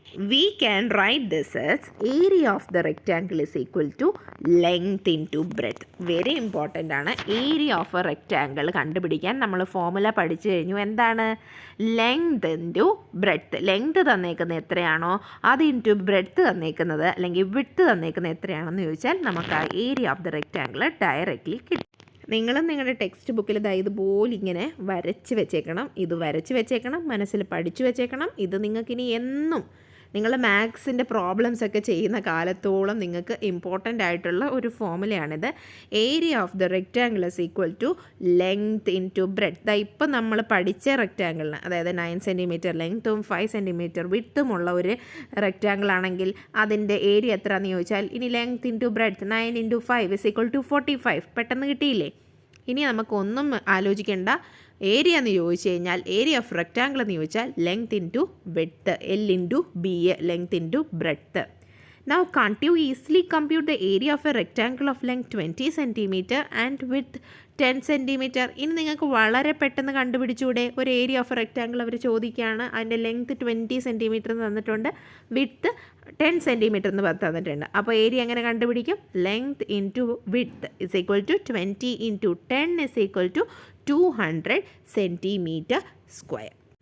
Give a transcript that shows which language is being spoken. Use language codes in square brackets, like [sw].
[en] We can write this as area of the rectangle is equal to length into breadth. Very important ആണ്. [ml] Area of A rectangle കണ്ടുപിടിക്കാൻ നമ്മൾ formula പഠിച്ചു കഴിഞ്ഞു. എന്താണ്? Length into breadth. Length തന്നേക്കുന്നത് എത്രയാണോ അത് into breadth തന്നേക്കുന്നത് അല്ലെങ്കിൽ width തന്നേക്കുന്നത് എത്രയാണെന്ന് ചോദിച്ചാൽ നമുക്ക് ആ area of the rectangle directly കിട്ടും. നിങ്ങളും നിങ്ങളുടെ ടെക്സ്റ്റ് ബുക്കിൽ ഇതുപോലെ ഇങ്ങനെ വരച്ച് വെച്ചേക്കണം. ഇത് വരച്ച് വെച്ചേക്കണം, മനസ്സിൽ പഠിച്ചു വെച്ചേക്കണം. ഇത് നിങ്ങൾക്കിനി എന്നും നിങ്ങൾ മാത്സിൻ്റെ പ്രോബ്ലംസ് ഒക്കെ ചെയ്യുന്ന കാലത്തോളം നിങ്ങൾക്ക് ഇമ്പോർട്ടൻ്റ് ആയിട്ടുള്ള ഒരു ഫോമുലയാണിത്. [en] Area of the rectangle is equal to length into breadth. [ml] ഇപ്പം നമ്മൾ പഠിച്ച റെക്റ്റാങ്കിളിന്, അതായത് 9 സെൻറ്റിമീറ്റർ ലെങ്ത്തും 5 സെൻറ്റിമീറ്റർ വിഡ്ത്തുമുള്ള ഒരു റെക്റ്റാങ്കിൾ ആണെങ്കിൽ അതിൻ്റെ ഏരിയ എത്രയാണെന്ന് ചോദിച്ചാൽ ഇനി length into breadth 9 × 5 is equal to 45. പെട്ടെന്ന് കിട്ടിയില്ലേ? ഇനി നമുക്കൊന്നും ആലോചിക്കേണ്ട. ഏരിയ എന്ന് ചോദിച്ചു കഴിഞ്ഞാൽ ഏരിയ ഓഫ് റെക്റ്റാങ്കിൾ എന്ന് ചോദിച്ചാൽ length into width, L × B, length into breadth. [en] Now can't you easily compute the area of a rectangle of length 20 cm and width 10 cm? [ml] ഇനി നിങ്ങൾക്ക് വളരെ പെട്ടെന്ന് കണ്ടുപിടിച്ചൂടെ? ഒരു ഏരിയ ഓഫ് റെക്റ്റാങ്കിൾ അവർ ചോദിക്കുകയാണ്. അതിൻ്റെ ലെങ്ത് 20 സെൻറ്റിമീറ്റർ തന്നിട്ടുണ്ട്, വിഡ്ത്ത് 10 സെൻറ്റിമീറ്റർ എന്ന് തന്നിട്ടുണ്ട്. അപ്പോൾ ഏരിയ എങ്ങനെ കണ്ടുപിടിക്കും? [en] Length into width is equal to 20 × 10 is equal to 200 centimetre square.